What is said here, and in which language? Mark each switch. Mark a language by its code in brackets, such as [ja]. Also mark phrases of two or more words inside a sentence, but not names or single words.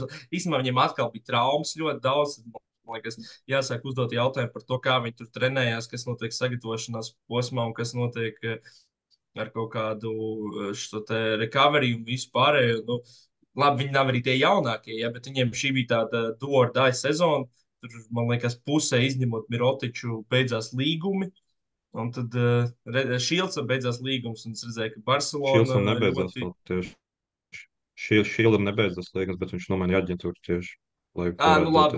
[lv] Īstenībā viņiem atkal bija traumas ļoti daudz. Man liekas, jāsāk uzdot jautājumu par to, kā viņi tur trenējās, kas notiek sagatavošanās posmā un kas notiek ar kaut kādu šo te recovery un visu pārējo. Nu, labi, viņi nav arī tie jaunākie, ja, bet viņiem šī bija tāda [en] do or die [lv] sezona. Tur, man liekas, pusē izņemot Mirotiču, beidzās līgumi. Un tad Šilcam beidzās līgums, un es redzēju, ka Barcelona Šilcam nebeidzās vēl tieši. Šildam nebeidzās līgums, bet viņš nomainīja aģentūru tieši, lai nu labi,